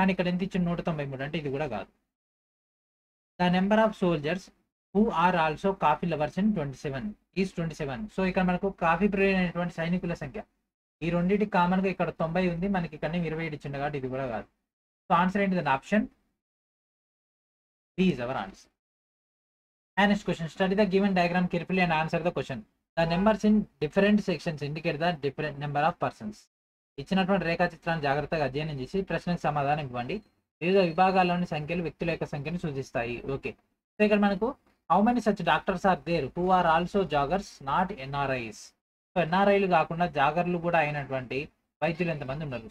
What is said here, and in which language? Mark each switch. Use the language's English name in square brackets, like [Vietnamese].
[Telugu] కానీ ఇక్కడ ఎంత ఇచ్చిన 193, అంటే ఇది కూడా కాదు. [English] The number of soldiers who are also coffee lovers in 27 is 27. [Telugu] So ఇక్కడ మనకు కాఫీ ప్రియులైనటువంటి సైనికుల సంఖ్య ఈ రెండింటి కామన్ గా ఇక్కడ 90 ఉంది, మనకి ఇక్కడ 27 ఇచ్చింది కాబట్టి ఇది కూడా కాదు. సో ఆన్సర్ ఏంటిది, [English] Option B is our answer. And next question, study the given diagram carefully and answer the question. The numbers in different sections indicate the different number of persons. [Telugu] ఇచ్చినటువంటి రేఖాచిత్రాన్ని జాగ్రత్తగా అధ్యయనం చేసి ప్రశ్నకు సమాధానం ఇవ్వండి. వివిధ విభాగాల్లోని సంఖ్యలు వ్యక్తుల యొక్క సంఖ్యను సూచిస్తాయి. ఓకే. సో ఇక్కడ మనకు [English] How many such doctors are there who are also joggers not NRIs. [Telugu] So ఎన్ఆర్ఐలు కాకుండా జాగర్లు కూడా అయినటువంటి వైద్యులు ఎంతమంది ఉన్నారు.